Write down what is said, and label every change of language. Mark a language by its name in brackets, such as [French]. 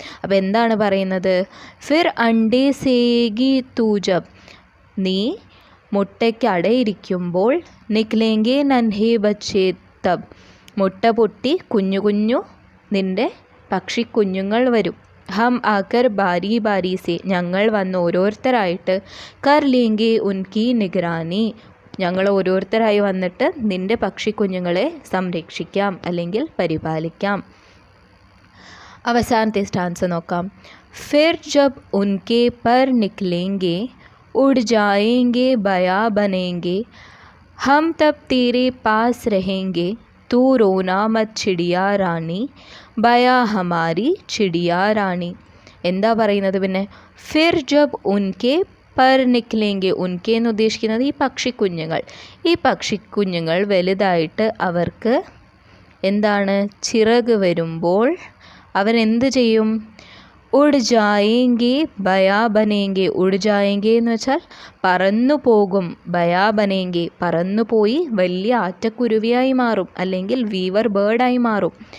[Malayalam] അപ്പോൾ എന്താണ് പറയുന്നത്? [Hindi] ഫിർ അണ്ടേ സേഗി തൂജബ്, [Malayalam] നീ മുട്ടയ്ക്ക് അടയിരിക്കുമ്പോൾ, [Hindi] നിക്ലേങ്കെ നൻഹേ ബച്ചേ തബ്, [Malayalam] മുട്ട പൊട്ടി കുഞ്ഞു കുഞ്ഞു നിൻ്റെ പക്ഷിക്കുഞ്ഞുങ്ങൾ വരും. [Hindi] ഹം ആക്കർ ബാരി ബാരി സേ, [Malayalam] ഞങ്ങൾ വന്ന് ഓരോരുത്തരായിട്ട്, [Hindi] കർ ലേങ്കെ ഉൻകി നിഗ്രാനി, [Malayalam] ഞങ്ങൾ ഓരോരുത്തരായി വന്നിട്ട് നിൻ്റെ പക്ഷിക്കുഞ്ഞുങ്ങളെ സംരക്ഷിക്കാം അല്ലെങ്കിൽ പരിപാലിക്കാം. അവസാനത്തെ സ്റ്റാൻസ് നോക്കാം. [Hindi] ഫിർ ജബ് ഉൻകെ പർ നിക്ലേങ്കെ उड़ जाएंगे बया बनेंगे, हम तब तेरे पास रहेंगे, तू रोना मत चिड़िया റാണി, ബയാ ഹമാരി ചിടിയാ റാണി. [Malayalam] എന്താ പറയുന്നത് പിന്നെ? [Hindi] ഫിർ ജബ് ഉൻകെ പർ നിക്ലേങ്കെ, [Malayalam] ഉൻകെ എന്ന് ഉദ്ദേശിക്കുന്നത് ഈ പക്ഷിക്കുഞ്ഞുങ്ങൾ. ഈ പക്ഷിക്കുഞ്ഞുങ്ങൾ വലുതായിട്ട് അവർക്ക് എന്താണ് ചിറക് വരുമ്പോൾ അവരെന്ത് ചെയ്യും? [Hindi] ഉഡ് ജായേങ്കെ ബയാ ബനേങ്കെ, [Malayalam] ഉഡ് ജായേങ്കെ എന്ന് വെച്ചാൽ പറന്നു പോകും, ബയാ ബനേങ്കെ പറന്നു പോയി വലിയ ആറ്റക്കുരുവിയായി മാറും അല്ലെങ്കിൽ വീവർ ബേർഡായി മാറും.